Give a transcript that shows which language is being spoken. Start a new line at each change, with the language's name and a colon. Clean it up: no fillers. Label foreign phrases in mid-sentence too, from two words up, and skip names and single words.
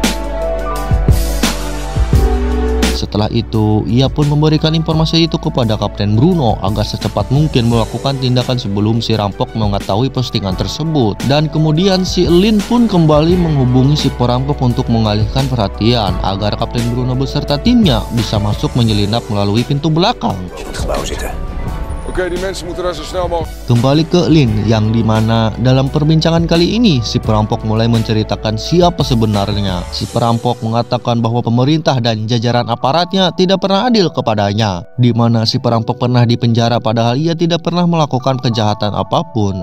Indonesian: Setelah itu, ia pun memberikan informasi itu kepada Kapten Bruno agar secepat mungkin melakukan tindakan sebelum si rampok mengetahui postingan tersebut. Dan kemudian si Lin pun kembali menghubungi si perampok untuk mengalihkan perhatian agar Kapten Bruno beserta timnya bisa masuk menyelinap melalui pintu belakang.
Dutch: Oké, die mensen moeten daar zo snel mogelijk.
Indonesian: Kembali ke Lin, yang dimana dalam perbincangan kali ini si perampok mulai menceritakan siapa sebenarnya. Si perampok mengatakan bahwa pemerintah dan jajaran aparatnya tidak pernah adil kepadanya, dimana si perampok pernah dipenjara padahal ia tidak pernah melakukan kejahatan apapun.